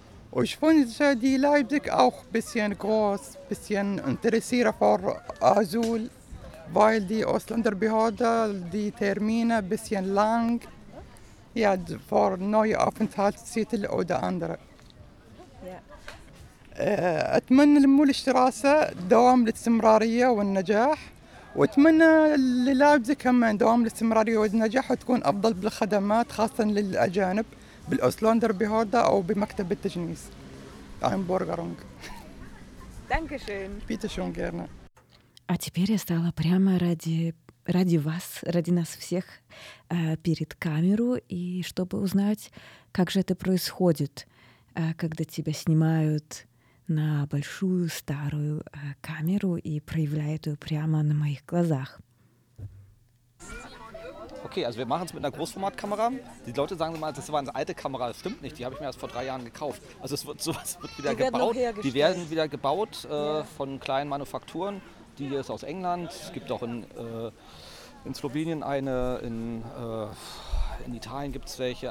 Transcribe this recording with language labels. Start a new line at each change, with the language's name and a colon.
German: Und ich wünsche die Leipzig auch ein bisschen groß, ein bisschen interessierter für Asyl, weil die Ausländerbehörde die Termine ein bisschen lang, ja, für neue Aufenthaltstitel oder andere. Ja.
Arabic: أتمنى للمولشتراسة دوام الاستمرارية والنجاح وأتمنى للابزي كمان دوام الاستمرارية والنجاح وتكون أفضل بالخدمات خاصة للأجانب بالأوسلوندر بهوردا أو بمكتب التجنيس أهم بورغرونج
German: Danke schön. Bitte schön, gerne.
Russian: А теперь я стала прямо ради вас, ради нас всех, перед камеру, и чтобы узнать, как же это происходит, когда тебя снимают на большую старую камеру и проявляет ее прямо на моих глазах.
German: Okay, also wir machen es mit einer Großformatkamera. Die Leute sagen immer, das war eine alte Kamera. Das stimmt nicht, die habe ich mir erst vor 3 Jahren gekauft. Also es wird sowas wird wieder die gebaut. Die werden wieder gebaut von kleinen Manufakturen. Die hier ist aus England. Es gibt auch in Slowenien eine, in Italien gibt es welche.